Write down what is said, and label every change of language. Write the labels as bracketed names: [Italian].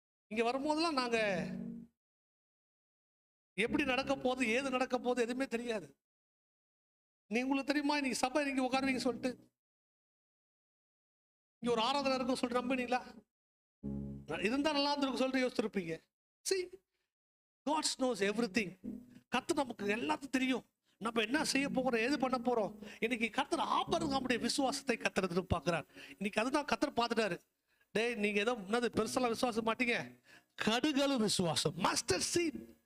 [Tamil] இங்க வரும்போதெல்லாம் நாங்க எப்படி நடக்க போகுது, ஏது நடக்க போகுது எதுவுமே தெரியாது. உங்களுக்கு தெரியுமா, நீங்க சபை நீங்க உட்காருவீங்க சொல்லிட்டு, இங்க ஒரு ஆராதனை இருக்கும் சொல்லிட்டு நம்பினீங்களா? இருந்தா நல்லா இருந்திருக்கும் சொல்லிட்டு யோசிச்சிருப்பீங்க. [English] See, God knows everything. [Tamil] கர்த்தர் நமக்கு எல்லாத்தையும் தெரியும். நம்ம என்ன செய்ய போகிறோம், எது பண்ண போறோம். இன்னைக்கு கர்த்தர் ஆபிரகாமுடைய விசுவாசத்தை கர்த்தர் எதிர்பார்க்கிறார். இன்னைக்கு அதுதான் கர்த்தர் பார்த்துட்டாரு. டேய், நீங்க ஏதோ முன்னாடி பெருசெல்லாம் விசுவாசம் மாட்டீங்க, கடுகளு விசுவாசம், [English] Mustard seed.